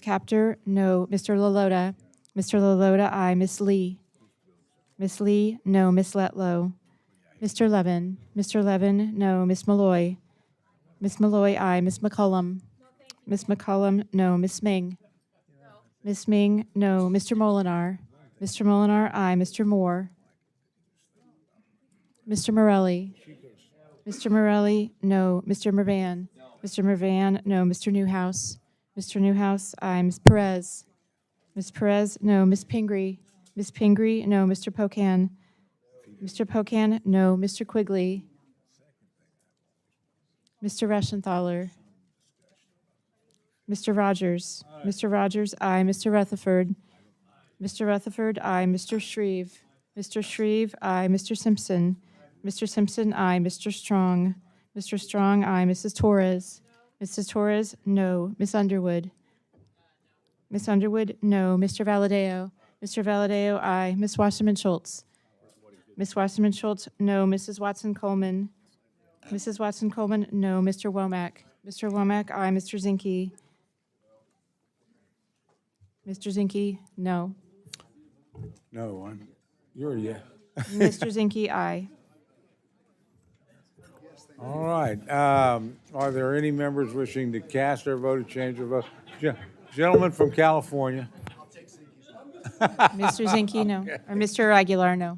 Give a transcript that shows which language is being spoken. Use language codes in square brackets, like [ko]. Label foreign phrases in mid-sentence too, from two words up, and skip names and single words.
[en] Capter, no. Mr. Lalota. Mr. Lalota, aye. Ms. Lee. Ms. Lee, no. Ms. Letlow. Mr. Levin. Mr. Levin, no. Ms. Malloy. Ms. Malloy, aye. Ms. McCollum. Ms. McCollum, no. Ms. Ming. Ms. Ming, no. Mr. Molinar. Mr. Molinar, aye. Mr. Moore. Mr. Morelli. Mr. Morelli, no. Mr. Mervan. Mr. Mervan, no. Mr. Newhouse. Mr. Newhouse, aye. Ms. Perez. Ms. Perez, no. Ms. Pingree. Ms. Pingree, no. Mr. Pocan. Mr. Pocan, no. Mr. Quigley. Mr. Reschenthaler. Mr. Rogers. Mr. Rogers, aye. Mr. Rutherford. Mr. Rutherford, aye. Mr. Shreve. Mr. Shreve, aye. Mr. Simpson. Mr. Simpson, aye. Mr. Strong. Mr. Strong, aye. Mrs. Torres. Mrs. Torres, no. Miss Underwood. Miss Underwood, no. Mr. Valadeo. Mr. Valadeo, aye. Miss Wasserman Schultz. Miss Wasserman Schultz, no. Mrs. Watson Coleman. Mrs. Watson Coleman, no. Mr. Womack. Mr. Womack, aye. Mr. Zinke. Mr. Zinke, no. No, you're a yeah. Mr. Zinke, aye. All right. Are there any members wishing to cast their vote or change their vote? Gentleman from California. Mr. Zinke, no. Or Mr. Aguilar, no.